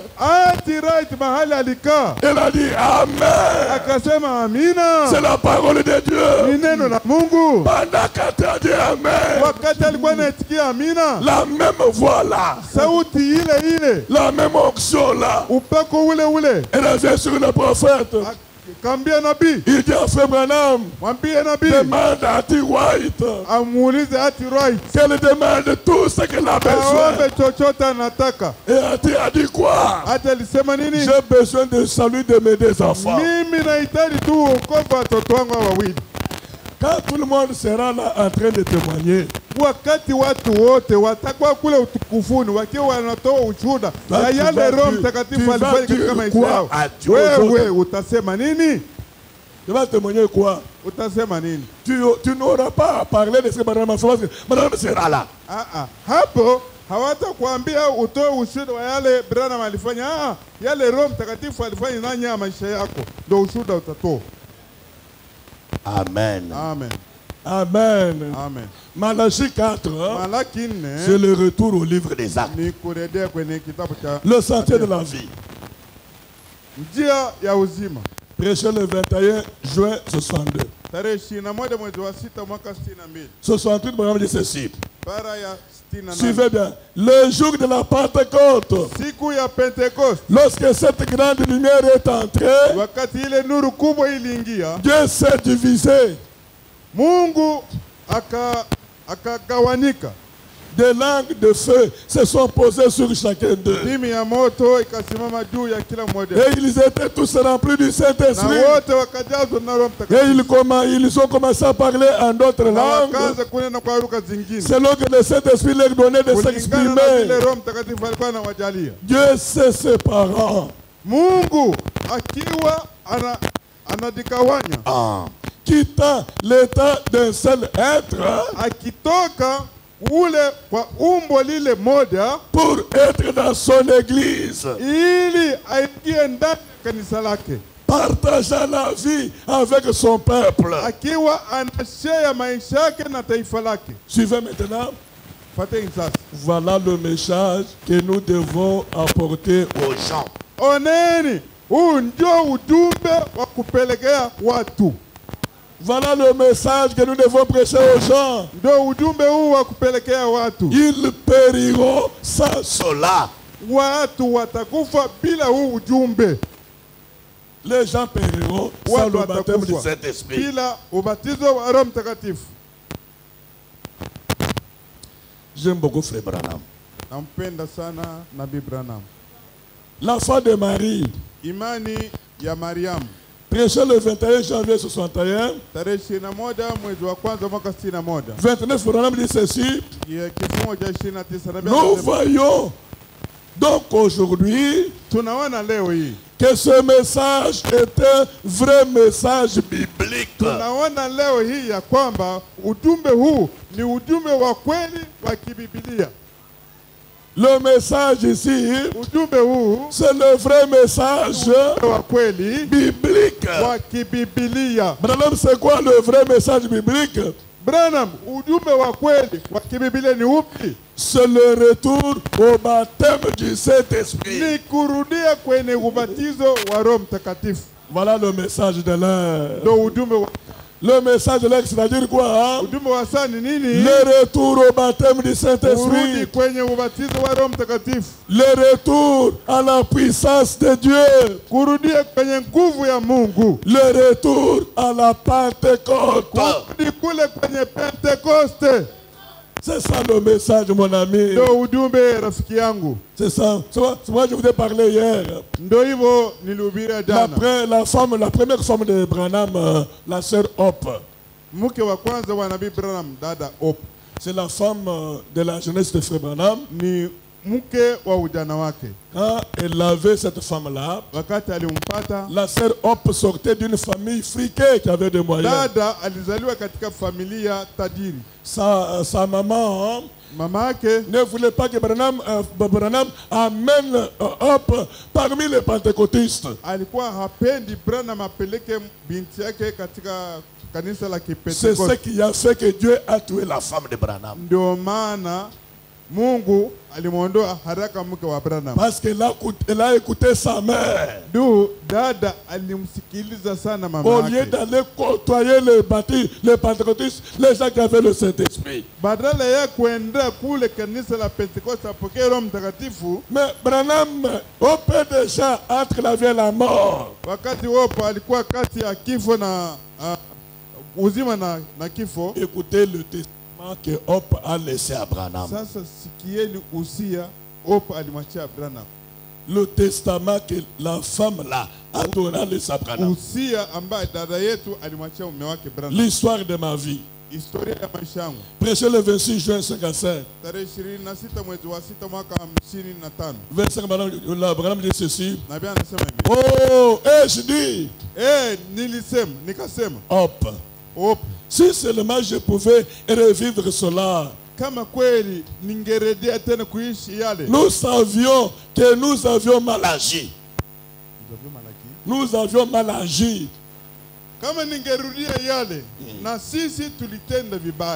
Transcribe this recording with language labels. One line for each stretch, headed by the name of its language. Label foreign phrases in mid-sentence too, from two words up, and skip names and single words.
Swahili: Ati right mahali alikaa.
French: Elle a dit Amen.
Swahili: Akasema amina.
French: C'est la parole de Dieu.
Swahili: Ni neno la Mungu.
French: Pendant qu'elle a dit Amen,
Swahili: Wakati alikuwa anaitikia amina,
French: la même voix là,
Swahili: sauti ile ile,
French: la même onction là,
Swahili: upako ule ule,
French: elle avait sur le prophète.
Swahili: kambia nabii,
French: Il dit à Frère Branham,
Swahili: mwambie nabii
French: demande à T. White
Swahili: amuulize ati right,
French: qu'elle demande tout ce qu'elle a besoin.
Swahili: aombe chochote anataka.
French: Et Ati a dit quoi?
Swahili: Ati alisema nini?
French: J'ai besoin de salut de mes deux enfants.
Swahili: Mimi nahitaji tu wokovu wa watoto wangu wawili.
French: Quand tout le monde sera là en train de témoigner,
Swahili: Wakati watu wote watakuwa kule utukufuni wakiwa wanatoa ushuhuda ya yale Roho Mtakatifu alifanya katika maisha yao, wewe utasema nini?
French: tu vas témoigner quoi?
Swahili: Utasema nini?
French: Tu n'auras pas à parler de ce que Madame sera là.
Swahili: Hapo hawatakwambia utoe ushuhuda wa yale Branham alifanya. Yale Roho Mtakatifu alifanya ndani ya maisha yako ndio ushuhuda utatoa. Amen. Amen. Amen. Amen.
French: Malachie 4,
Swahili: Malaki 4
French: c'est le retour au livre des actes.
Swahili: ni kurejea kwenye kitabu cha
French: Le sentier de la vie.
Swahili: njia ya uzima.
French: Prêché le 21 juin 62.
Swahili: Tarehe 21 mwezi wa 6 mwaka 62.
French: 68, Branham dit ceci.
Swahili: Bara ya 68.
French: Suivez bien. Le jour de la Pentecôte,
Swahili: Siku ya Pentecoste,
French: lorsque cette grande lumière est entrée,
Swahili: wakati ile nuru kubwa iliingia,
French: Dieu s'est divisé.
Swahili: Mungu akagawanika.
French: Des langues de feu se sont posées sur chacun d'eux.
Swahili: Ndimi ya moto ikasimama juu ya kila mmoja.
French: Et ils étaient tous remplis du
Swahili: Na
French: Saint-Esprit.
Swahili: wote wakajazwa na Roho
French: Et
Swahili: Mtakatifu.
French: ils ont commencé à parler en d'autres
Swahili: Na
French: langues,
Swahili: wakaanza kunena kwa lugha zingine.
French: selon que le Saint-Esprit leur donnait de
Swahili: Kulingana na
French: s'exprimer.
Swahili: vile Roho Mtakatifu alikuwa anawajalia.
French: Dieu se séparant,
Swahili: Mungu akiwa anajigawanya,
French: quittant l'état d'un seul être
Swahili: akitoka ule kwa umbo lile moja
French: pour être dans son église,
Swahili: ili aingie ndani ya kanisa lake,
French: partageant la vie avec son peuple.
Swahili: akiwa anashare maisha yake na taifa lake.
French: Suivez maintenant.
Swahili: Fateni sasa,
French: Voilà le message que nous devons apporter aux gens.
Swahili: oneni, huu ndio ujumbe wa kupelekea watu.
French: Voilà le message que nous devons prêcher aux gens.
Swahili: Ndio ujumbe huu wa kupelekea watu.
French: Ils périront sans cela.
Swahili: Watu watakufa bila huu ujumbe.
French: Les gens périront sans
Swahili: Watu
French: le baptême du
Swahili: watakufa
French: Saint-Esprit.
Swahili: bila ubatizo wa Roho Mtakatifu.
French: J'aime beaucoup Frère Branham.
Swahili: Nampenda sana Nabii Branham.
French: La foi de Marie,
Swahili: Imani ya Mariamu,
French: prêchée le 21 janvier 61.
Swahili: tarehe 21 mwezi wa kwanza mwaka 61.
French: 29, Branham dit ceci.
Swahili: Kifungo cha 29
French: Nous voyons donc aujourd'hui
Swahili: tunaona leo hii,
French: que ce message est un vrai message biblique.
Swahili: tunaona leo hii ya kwamba ujumbe huu ni ujumbe wa kweli wa kibibilia.
French: Le message ici,
Swahili: Ujumbe huu
French: c'est le vrai message
Swahili: wa kweli
French: biblique.
Swahili: wa kibibilia.
French: Branham, c'est quoi le vrai message biblique?
Swahili: Branham, ujumbe wa kweli wa kibibilia ni upi?
French: C'est le retour au baptême du Saint-Esprit.
Swahili: Ni kurudia kwenye ubatizo wa Roho Mtakatifu.
French: Voilà le message de l'heure.
Swahili: Ndio ujumbe wa
French: Le message de l'heure, c'est-à-dire quoi? Hein?
Swahili: ujumbe wa saa ni nini?
French: Le retour au baptême du
Swahili: Kurudi
French: Saint-Esprit.
Swahili: kwenye ubatizo wa Roho Mtakatifu.
French: Le retour à la puissance de Dieu.
Swahili: Kurudia kwenye nguvu ya Mungu.
French: Le retour à la Pentecôte.
Swahili: Kurudi kule kwenye Pentekoste.
French: C'est ça le message, mon ami.
Swahili: Ndio ujumbe rafiki yangu.
French: C'est ça. C'est moi je vous ai parlé hier.
Swahili: Ndio hivyo nilihubiria jana.
French: La première femme de Branham, la sœur Hope.
Swahili: Mke wa kwanza wa Nabii Branham, dada Hope.
French: C'est la femme de la jeunesse de Frère Branham.
Swahili: Ni mke wa ujana wake.
French: Quand elle avait cette femme-là,
Swahili: Wakati alimpata,
French: la sœur Hope sortait d'une famille friquée qui avait des moyens.
Swahili: dada alizaliwa katika familia tajiri.
French: Sa maman
Swahili: Mama yake
French: ne voulait pas que Branham amène Hope parmi les pentecôtistes.
Swahili: alikuwa hapendi Branham apeleke binti yake katika kanisa la
French: C'est ce
Swahili: Kipentekoste.
French: qui a fait que Dieu a tué la femme de Branham.
Swahili: Ndio maana Mungu alimwondoa haraka mke wa Branham.
French: Parce qu'elle a écouté sa mère.
Swahili: Dada alimsikiliza sana mama
French: Au lieu
Swahili: yake.
French: d'aller côtoyer les pentecôtistes, les gens qui avaient le Saint-Esprit.
Swahili: Badala ya kuenda kule kanisa la Pentekoste apokee Roho Mtakatifu,
French: Mais Branham, Hope déjà entre la vie et la mort.
Swahili: wakati wopo alikuwa kati ya kifo na uzima na kifo.
French: Écoutez le testament que Hope a laissé à Branham.
Swahili: Sasa sikieni usia Hope alimwachia Branham.
French: Le testament que la femme là a donné à laissé à Branham.
Swahili: Usia ambaye dada yetu alimwachia mume wake Branham.
French: L'histoire de ma vie.
Swahili: Historia ya maisha yangu.
French: Prêché le 26 juin 55.
Swahili: Tarehe 26 mwezi wa 6 mwaka 55.
French: 25, Branham dit ceci.
Swahili: Nabii anasema hivi.
French: Oh, je dis.
Swahili: Nikasema.
French: Hope. Si seulement je pouvais revivre cela.
Swahili: Kama kweli ningeredia tena kuishi yale.
French: Nous savions que nous avions mal agi. Nous avions mal agi.
Swahili: Kama ningerudia yale, na sisi tulitenda vibaya.